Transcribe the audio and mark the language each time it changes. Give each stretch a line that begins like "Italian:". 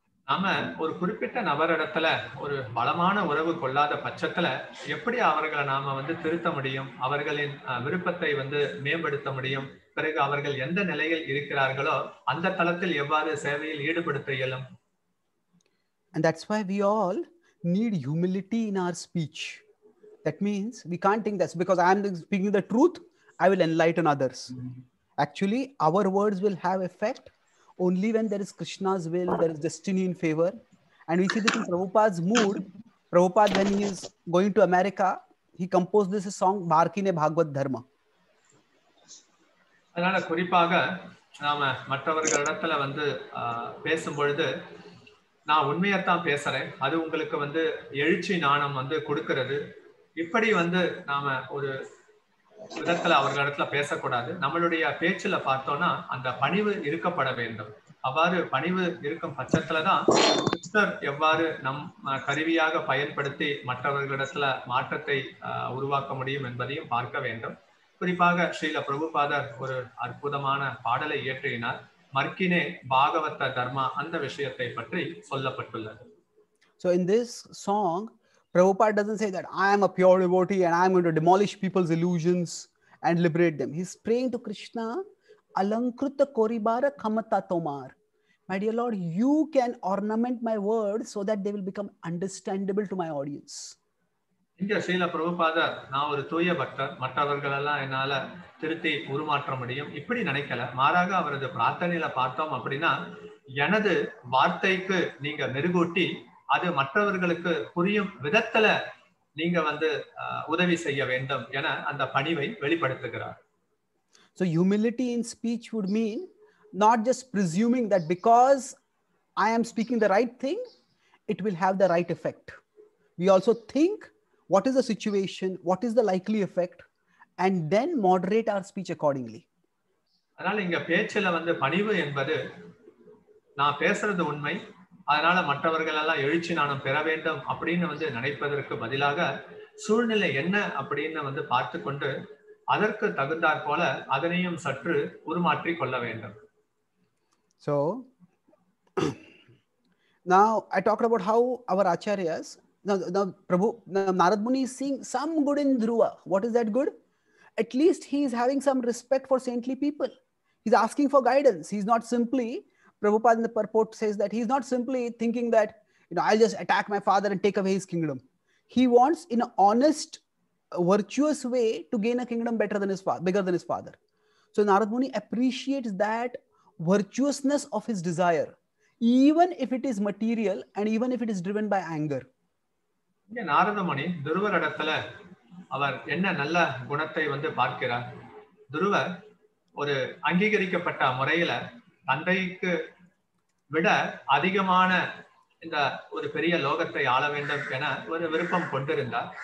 Tamil: நாம ஒரு குறிப்பிட்ட நபரிடத்துல ஒரு பலமான உறவு கொள்ளாத பட்சத்துல எப்படி அவர்களை நாம வந்து திருத்த முடியும்? அவர்களின் விருப்பத்தை வந்து மேம்படுத்த முடியும்? பிறகு அவர்கள் எந்த நிலையில் இருக்கிறார்களோ அந்த தளத்தில் எவ்வாறு சேவையில் ஈடுபடுத்த இயலும்?
English: And that's why we all need humility in our speech. That means we can't think that's because I am speaking the truth, I will enlighten others. Actually, our words will have effect only when there is Krishna's will, there is destiny in favor. And we see this in Prabhupada's mood. Prabhupada, when he is going to America, he composed this song, Bharkine Bhagavad Dharma.
Tamil: அதனால குறிப்பாக நாம மற்றவர்களிடத்துல வந்து பேசும் பொழுது நான் உண்மையத்தான் பேசுறேன், அது உங்களுக்கு வந்து எழுச்சி நாணம் வந்து கொடுக்கிறது, இப்படி வந்து நாம ஒரு விதத்துல அவர்களிடத்துல பேசக்கூடாது. நம்மளுடைய பேச்சுல பார்த்தோம்னா அந்த பணிவு இருக்கப்பட வேண்டும். அவ்வாறு பணிவு இருக்கும் பட்சத்துலதான் கிருஷ்ணர் எவ்வாறு நம் கருவியாக பயன்படுத்தி மற்றவர்களிடத்துல மாற்றத்தை உருவாக்க முடியும் என்பதையும் பார்க்க வேண்டும். குறிப்பாக ஸ்ரீல பிரபுபாதர் ஒரு அற்புதமான பாடலை இயற்றினார், மர்க்கினே பாகவத தர்மா, அந்த விஷயத்தை பற்றி சொல்லப்பட்டுள்ளது.
English: So in this song, Prabhupada doesn't say that I am a pure devotee and I am going to demolish people's illusions and liberate them. He's praying to Krishna,
Bangla: Alankruta Koribara Kamata Tomar.
English: My dear Lord, you can ornament my words so that they will become understandable to my audience.
Tamil: இங்க ஸ்ரீல பிரபுபாதர், நான் ஒரு தூய பக்தர், மற்றவர்களெல்லாம் என்னால திருத்தி உருமாற்ற முடியும் இப்படி நினைக்கல. மாறாக அவரது பிரார்த்தனையில பார்த்தோம் அப்படின்னா, எனது வார்த்தைக்கு நீங்க மெருகூட்டி அது மற்றவர்களுக்கு புரியும் விதத்துல நீங்க வந்து உதவி செய்ய வேண்டும் என அந்த பணிவை வெளிப்படுத்துகிறார்.
English: So humility in speech would mean not just presuming that because I am speaking the right thing, it will have the right effect. We also think what is the situation, what is the likely effect, and then moderate our speech accordingly.
Tamil: அதனால இங்க பேச்சில வந்து பணிவு என்பது நான் பேசுறது உண்மை, அதனால மற்றவர்கள் எல்லாம் எழுச்சி நாணம் பெற வேண்டும் அப்படின்னு வந்து நினைப்பதற்கு பதிலாக சூழ்நிலை என்ன அப்படின்னு வந்து பார்த்து கொண்டு அதற்கு தகுந்தாற் போல அதனையும் சற்று உருமாற்றி கொள்ள வேண்டும்.
English: So now I talked about how our acharyas, now Narad Muni is seeing some good in Dhruva. What is that good? At least he is having some respect for saintly people. He's asking for guidance. He's not simply, Prabhupada in the purport says that he's not simply thinking that, I'll just attack my father and take away his kingdom. He wants in an honest, virtuous way to gain a kingdom better than his father, bigger than his father. So Narad Muni appreciates that virtuousness of his desire, even if it is material and even if it is driven by anger.
Tamil: இங்க நாரதமுனி துருவரிடத்துல அவர் என்ன நல்ல குணத்தை வந்து பார்க்கிறார். துருவர் ஒரு அங்கீகரிக்கப்பட்ட முறையில தந்தைக்கு விட அதிகமான இந்த ஒரு பெரிய லோகத்தை ஆள வேண்டும் என ஒரு விருப்பம் கொண்டிருந்தார்.